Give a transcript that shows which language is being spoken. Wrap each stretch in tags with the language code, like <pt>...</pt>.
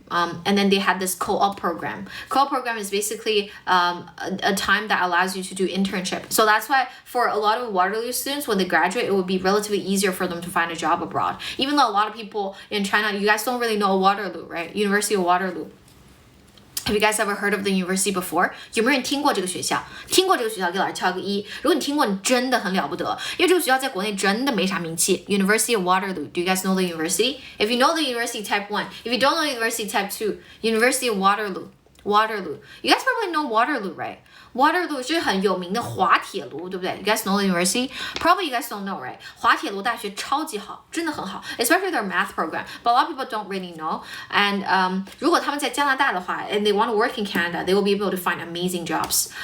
<en>And then they had this co-op program. Co-op program is basically a time that allows you to do internship. So that's why for a lot of Waterloo students, when they graduate, it would be relatively easier for them to find a job abroad. Even though a lot of people in China, you guys don't really know Waterloo, right? University of Waterloo. Have you guys ever heard of the university before?</en> <zh>有没有人听过这个学校？听过这个学校给老师敲个1。如果你听过，你真的很了不得，因为这个学校在国内真的没啥名气。</zh> <en>University of Waterloo. Do you guys know the university? If you know the university, type 1. If you don't know the university, type 2. University of Waterloo. Waterloo. You guys probably know Waterloo, right?</en> <zh>Waterloo 是很有名的滑铁卢，对不对？</zh> <en>You guys know the university? Probably you guys don't know, right?</en> <zh>滑铁卢大学超级好，真的很好</zh> <en>especially their math program. But a lot of people don't really know. And</en> <zh>如果他们在加拿大的话</zh> <en>and they want to work in Canada, they will be able to find amazing jobs.</en>